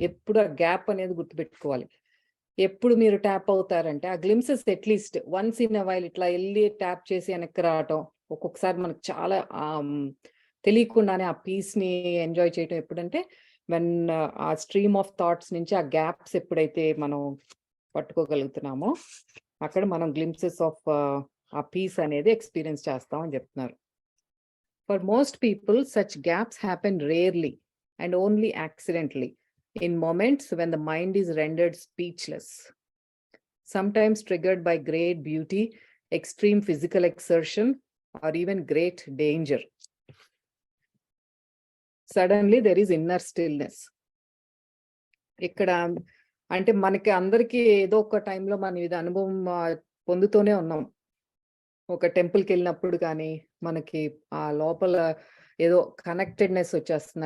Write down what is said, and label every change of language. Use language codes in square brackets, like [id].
[te] ఎప్పుడు ఆ గ్యాప్ అనేది గుర్తుపెట్టుకోవాలి. ఎప్పుడు మీరు ట్యాప్ అవుతారంటే ఆ glimpses [en] at least once in a while [te] ఇట్లా వెళ్ళి ట్యాప్ చేసి వెనక్కి రావటం, ఒక్కొక్కసారి మనకు చాలా తెలియకుండానే ఆ పీస్ని ఎంజాయ్ చేయటం ఎప్పుడంటే వెన్ ఆ స్ట్రీమ్ ఆఫ్ థాట్స్ నుంచి ఆ గ్యాప్స్ ఎప్పుడైతే మనం పట్టుకోగలుగుతున్నామో అక్కడ మనం గ్లింప్సెస్ ఆఫ్ ఆ పీస్ అనేది ఎక్స్పీరియన్స్ చేస్తామని చెప్తున్నారు. [en] For most people such gaps happen rarely and only accidentally in moments when the mind is rendered speechless, sometimes triggered by great beauty, extreme physical exertion, or even great danger. Suddenly there is inner stillness. [te] ఇక్కడ అంటే మనకి అందరికీ ఏదో ఒక టైంలో మనం ఇది అనుభవం పొందుతూనే ఉన్నాం. ఒక టెంపుల్కి వెళ్ళినప్పుడు కానీ మనకి ఆ లోపల ఏదో కనెక్టెడ్నెస్ వచ్చేస్తుంది.